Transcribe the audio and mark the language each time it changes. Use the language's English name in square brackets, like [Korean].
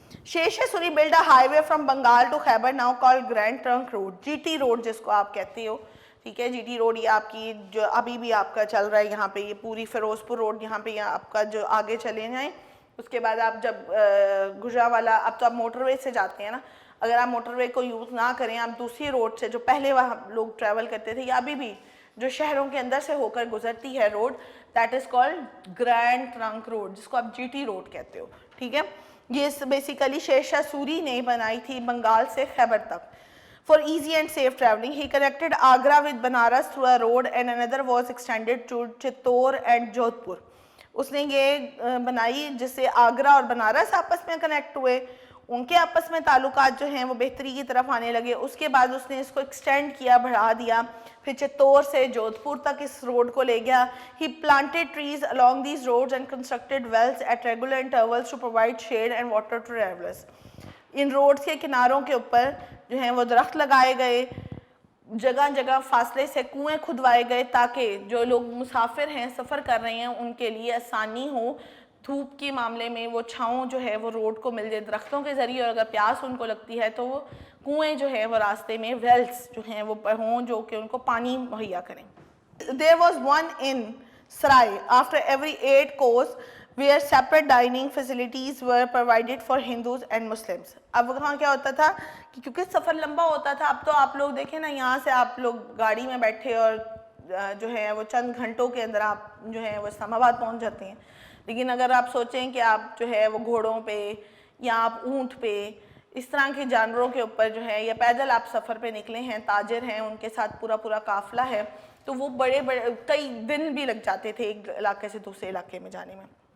[English] Sher Shah Suri built a highway from Bengal to Khyber now called Grand Trunk Road, [Urdu] جی T road جس کو آپ کہتے ہو, ٹھیک ہے. جی ٹی روڈ یہ آپ کی جو ابھی بھی آپ کا چل رہا ہے یہاں پہ, یہ پوری فیروز پور روڈ یہاں پہ آپ کا جو آگے چلے جائیں, اس کے بعد آپ جب گجرانوالہ, اب تو آپ موٹر وے سے جاتے ہیں نا, اگر آپ موٹر وے کو یوز نہ کریں, آپ دوسری روڈ سے جو پہلے وہاں لوگ ٹریول کرتے تھے یا ابھی بھی جو شہروں کے اندر سے ہو کر گزرتی ہے road, [English] that is called Grand Trunk Road [Urdu] جس کو آپ جی ٹی روڈ کہتے ہو, ٹھیک ہے. یہ بیسیکلی شیر شاہ سوری نے بنائی تھی بنگال سے خیبر تک. [English] For easy and safe traveling, he connected Agra with Banaras through a road and another was extended to Chittor and Jodhpur. [Urdu] اس نے یہ بنائی جس سے آگرہ اور بنارس آپس میں کنیکٹ ہوئے, ان کے آپس میں تعلقات جو ہیں وہ بہتری کی طرف آنے لگے. اس کے بعد اس نے اس کو ایکسٹینڈ کیا, بڑھا دیا, پھر چتور سے جودھپور تک اس روڈ کو لے گیا. [English] He planted trees along these roads and constructed wells at regular intervals to provide shade and water to travelers. [Urdu] In roads کے کناروں کے اوپر جو ہیں وہ درخت لگائے گئے, جگہ جگہ فاصلے سے کنویں کھدوائے گئے تاکہ جو لوگ مسافر ہیں, سفر کر رہے ہیں, ان کے لیے آسانی ہو. دھوپ کے معاملے میں وہ چھاؤں جو ہے وہ روڈ کو مل جائے درختوں کے ذریعے, اور اگر پیاس ان کو لگتی ہے تو وہ کنویں جو ہے وہ راستے میں ویلز جو ہیں وہ ہوں جو کہ ان کو پانی مہیا کریں. [English] There was one in Sarai after every 8 course where separate dining facilities were provided for Hindus and Muslims. [Urdu] اب وہاں کیا ہوتا تھا کہ کیونکہ سفر لمبا ہوتا تھا, اب تو آپ لوگ دیکھیں نا, یہاں سے آپ لوگ گاڑی میں بیٹھے اور جو ہے وہ چند گھنٹوں کے اندر آپ جو ہے وہ اسلام آباد پہنچ جاتے ہیں. لیکن اگر آپ سوچیں کہ آپ جو ہے وہ گھوڑوں پہ یا آپ اونٹ پہ اس طرح کے جانوروں کے اوپر جو ہے یا پیدل آپ سفر پہ نکلے ہیں, تاجر ہیں, ان کے ساتھ پورا پورا قافلہ ہے, تو وہ بڑے کئی دن بھی لگ جاتے تھے ایک علاقے سے دوسرے علاقے میں جانے میں.